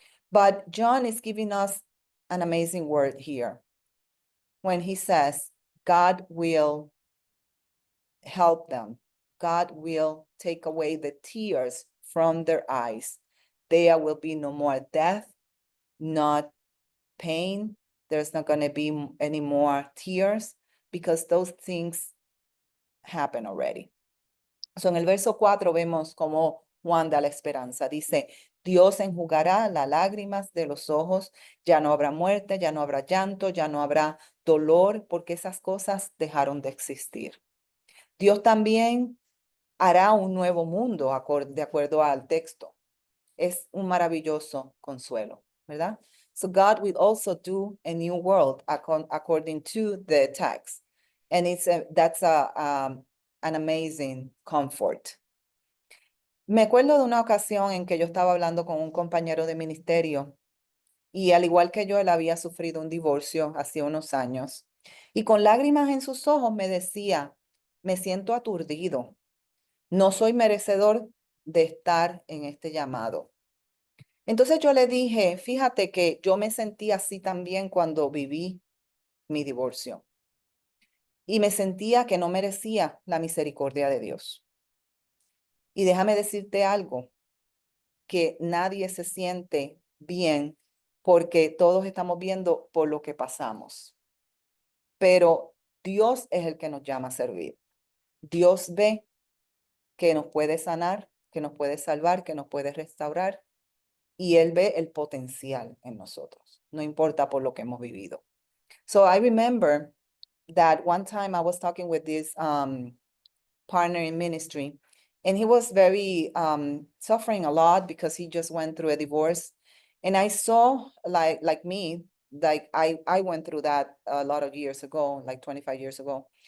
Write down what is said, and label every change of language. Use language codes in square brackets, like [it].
[en] But John is giving us an amazing word here when he says, God will help them. God will take away the tears from their eyes. there will be no more death, not pain. There's not going to be any more tears because those things happen already. [es] So en el verso 4 vemos cómo Juan da la esperanza. Dice, Dios enjugará las lágrimas de los ojos, ya no habrá muerte, ya no habrá llanto, ya no habrá dolor, porque esas cosas dejaron de existir. Dios también hará un nuevo mundo de acuerdo al texto. Es un maravilloso consuelo, ¿verdad? [en] So God will also do a new world according to the text. And that's an amazing comfort. [es] Me acuerdo de una ocasión en que yo estaba hablando con un compañero de ministerio y al igual que yo, él había sufrido un divorcio hace unos años y con lágrimas en sus ojos me decía, me siento aturdido, no soy merecedor de estar en este llamado. Entonces yo le dije, fíjate que yo me sentí así también cuando viví mi divorcio y me sentía que no merecía la misericordia de Dios. Y déjame decirte algo, que nadie se siente bien porque todos estamos viendo por lo que pasamos. Pero Dios es el que nos llama a servir. Dios ve que nos puede sanar, que nos puede salvar, que nos puede restaurar y Él ve el potencial en nosotros, no importa por lo que hemos vivido. [en] So I remember that one time I was talking with this partner in ministry, and he was very suffering a lot because he just went through a divorce. And I saw like me, like I went through that a lot of years ago, like 25 years ago.